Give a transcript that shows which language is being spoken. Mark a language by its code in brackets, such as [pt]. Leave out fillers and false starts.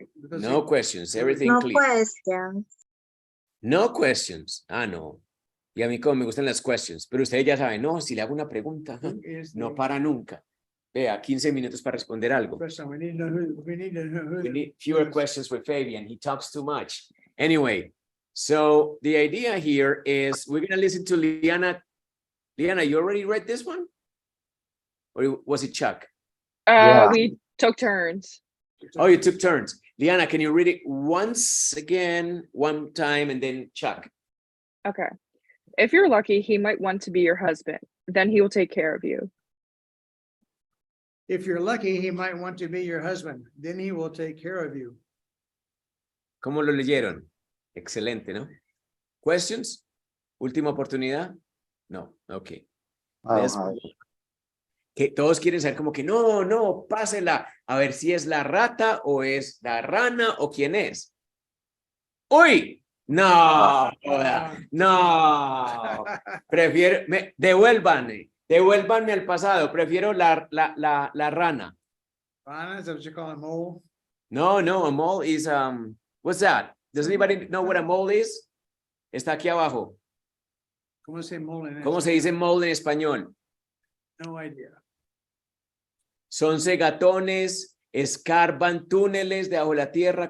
[en] No questions, everything No clear. question. No questions. Ah, no. [es] Y a mí como me gustan las questions, pero ustedes ya saben, no, si le hago una pregunta, no para nunca. Vea, 15 minutos para responder algo. [en] Question. We need to know who. We need to know who. We need fewer questions with Fabian. He talks too much. Anyway, so the idea here is we're going to listen to Liana. Liana, you already read this one? Or was it Chuck? Yeah. We took turns. Oh, you took turns. Liana, can you read it once again, one time, and then Chuck? Okay. If you're lucky, he might want to be your husband. Then he will take care of you. If you're lucky, he might want to be your husband. Then he will take care of you. [es] ¿Cómo lo leyeron? Excelente, ¿no? Questions? ¿Última oportunidad? No, ok. [en] I Let's don't have move on. [es] Que todos quieren saber como que no, pásela. A ver si es la rata o es la rana o quién es. ¡Uy! No, joda, no. Prefiero, devuélvanme al pasado. Prefiero la rana. [en] Rana, is that what you call a mole? No, a mole is, what's that? Does anybody know what a mole is? [es] Está aquí abajo. ¿Cómo se mole en ¿Cómo se dice mole en español? [en] No idea. [es] Son segatones, escarban túneles debajo de la tierra.